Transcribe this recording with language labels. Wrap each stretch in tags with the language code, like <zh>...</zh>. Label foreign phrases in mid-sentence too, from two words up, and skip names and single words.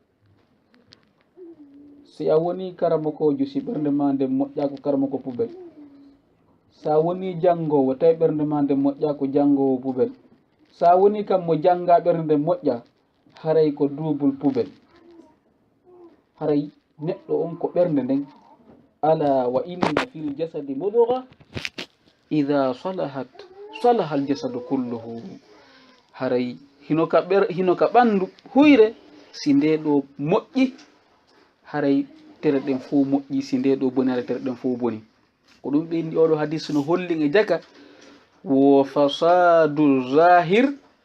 <ff>si a woni karamokojo si ɓernde ma nden moƴƴa ko karamoko pubel sa woni janngowo tawi ɓernde ma nden moƴƴa ko janngowo pubel sa woni kam mo jannga ɓernde nden moƴƴa haray ko duubul pubel haray neɗɗo on ko ɓernde nden</ff> <ar>ألا وإن في الجسد مضغة إذا صلحت صلح الجسد كله</ar> <ff>haray hino ka ɓandu huyre si nde ɗo moƴƴi haray tere ɗen fof moƴƴi si nde ɗo boni haray tere ɗen fof boni ko ɗum ɓe indi oɗo hadis no holli e jaka wo fasadu zahir</ff>